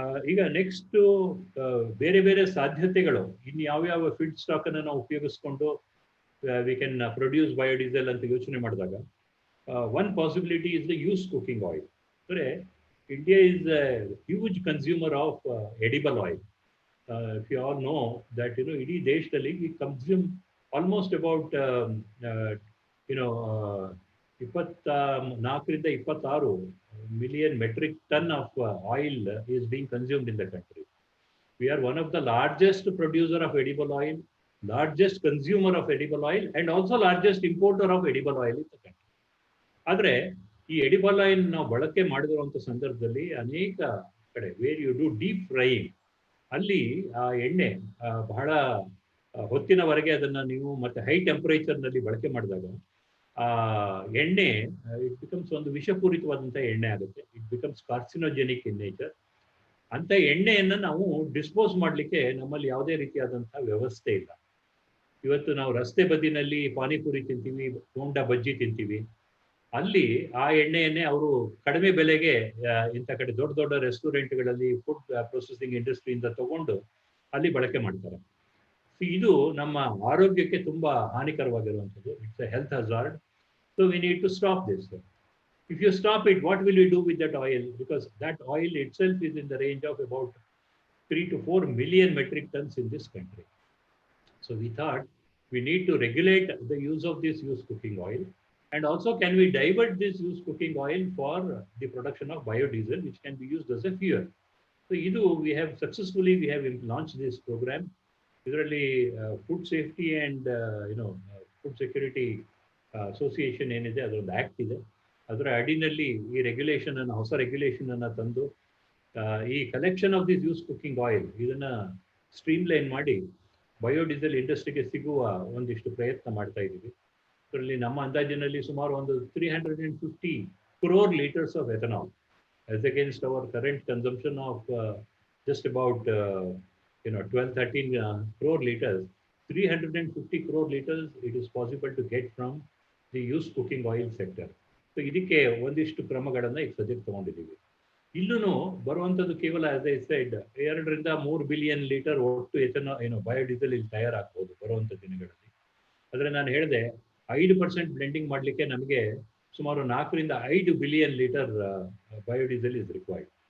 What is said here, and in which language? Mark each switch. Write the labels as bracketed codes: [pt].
[kn] ಈಗ ನೆಕ್ಸ್ಟ್ ಬೇರೆ ಬೇರೆ ಸಾಧ್ಯತೆಗಳು, ಇನ್ನು ಯಾವ್ಯಾವ ಫೀಡ್ ಸ್ಟಾಕ್ ಅನ್ನು ನಾವು ಉಪಯೋಗಿಸ್ಕೊಂಡು [en] we can produce biodiesel [kn] ಅಂತ ಯೋಚನೆ ಮಾಡಿದಾಗ [en] One possibility is the use cooking oil. ಅಂದರೆ India is a huge consumer of edible oil. If you all know that [kn] ಇಡೀ ದೇಶದಲ್ಲಿ [en] we consume almost about 24 to 26 million metric ton of oil is being consumed in the country. We are one of the largest producer of edible oil, largest consumer of edible oil, and also largest importer of edible oil in the country. [kn] ಆದರೆ ಈ edible oil ನಾವು ಬಳಕೆ ಮಾಡಿರುವಂಥ ಸಂದರ್ಭದಲ್ಲಿ ಅನೇಕ ಕಡೆ [en] where you do deep frying, [kn] ಅಲ್ಲಿ ಆ ಎಣ್ಣೆ ಬಹಳ ಹೊತ್ತಿನವರೆಗೆ ಅದನ್ನು ನೀವು ಮತ್ತೆ ಹೈ ಟೆಂಪರೇಚರ್ನಲ್ಲಿ ಬಳಕೆ ಮಾಡಿದಾಗ ಆ ಎಣ್ಣೆ [en] it becomes [kn] ಒಂದು ವಿಷಪೂರಿತವಾದಂಥ ಎಣ್ಣೆ ಆಗುತ್ತೆ. [en] It becomes carcinogenic in nature. [kn] ಅಂಥ ಎಣ್ಣೆಯನ್ನು ನಾವು ಡಿಸ್ಪೋಸ್ ಮಾಡಲಿಕ್ಕೆ ನಮ್ಮಲ್ಲಿ ಯಾವುದೇ ರೀತಿಯಾದಂಥ ವ್ಯವಸ್ಥೆ ಇಲ್ಲ. ಇವತ್ತು ನಾವು ರಸ್ತೆ ಬದಿನಲ್ಲಿ ಪಾನಿಪುರಿ ತಿಂತೀವಿ, ಬೋಂಡಾ ಬಜ್ಜಿ ತಿಂತೀವಿ, ಅಲ್ಲಿ ಆ ಎಣ್ಣೆಯನ್ನೇ ಅವರು ಕಡಿಮೆ ಬೆಲೆಗೆ ಇಂಥ ಕಡೆ ದೊಡ್ಡ ದೊಡ್ಡ ರೆಸ್ಟೋರೆಂಟ್ಗಳಲ್ಲಿ ಫುಡ್ ಪ್ರೊಸೆಸಿಂಗ್ ಇಂಡಸ್ಟ್ರಿಯಿಂದ ತಗೊಂಡು ಅಲ್ಲಿ ಬಳಕೆ ಮಾಡ್ತಾರೆ. ಇದು ನಮ್ಮ ಆರೋಗ್ಯಕ್ಕೆ ತುಂಬಾ ಹಾನಿಕರವಾಗಿರುವಂಥದ್ದು. [en] It's a health hazard. So we need to stop this. If you stop it, what will you do with that oil? Because that oil itself is in the range of about 3 to 4 million metric tons in this country. So we thought we need to regulate the use of this used cooking oil. And also, can we divert this used cooking oil for the production of biodiesel, which can be used as a fuel? So we have successfully launched this program. [kn] ಇದರಲ್ಲಿ food safety and food security association ಏನಿದೆ ಅದೊಂದು act ಇದೆ. ಅದರ ಅಡಿನಲ್ಲಿ ಈ regulation ಅನ್ನು ಹೊಸ regulation ಅನ್ನು ತಂದು ಈ [en] collection of this use cooking oil [kn] ಇದನ್ನ ಸ್ಟ್ರೀಮ್ಲೈನ್ ಮಾಡಿ ಬಯೋಡೀಸೆಲ್ ಇಂಡಸ್ಟ್ರಿಗೆ ಸಿಗುವ ಒಂದಿಷ್ಟು ಪ್ರಯತ್ನ ಮಾಡ್ತಾ ಇದ್ದೀವಿ. ಇದರಲ್ಲಿ ನಮ್ಮ ಅಂದಾಜಿನಲ್ಲಿ ಸುಮಾರು ಒಂದು [en] 350 crore liters of ethanol as against our current consumption of just about 12-13 crore liters. 350 crore liters it is possible to get from the used cooking oil sector. [kn] So ಇದಕ್ಕೆ ಒಂದಿಷ್ಟು ಕ್ರಮಗಳನ್ನು ಈಗ ಸದ್ಯಕ್ಕೆ ತಗೊಂಡಿದ್ದೀವಿ. ಇಲ್ಲೂ ಬರುವಂಥದ್ದು ಕೇವಲ [en] as I said [kn] 2 ರಿಂದ 3 ಬಿಲಿಯನ್ ಲೀಟರ್ ಒಟ್ಟು ಬಯೋಡೀಸೆಲ್ ಇಲ್ಲಿ ತಯಾರಾಗ್ಬೋದು ಬರುವಂಥ ದಿನಗಳಲ್ಲಿ. ಆದರೆ ನಾನು ಹೇಳಿದೆ 5% ಬ್ಲೆಂಡಿಂಗ್ ಮಾಡಲಿಕ್ಕೆ ನಮಗೆ ಸುಮಾರು 4 ರಿಂದ 5 billion litre biodiesel [en] Is required.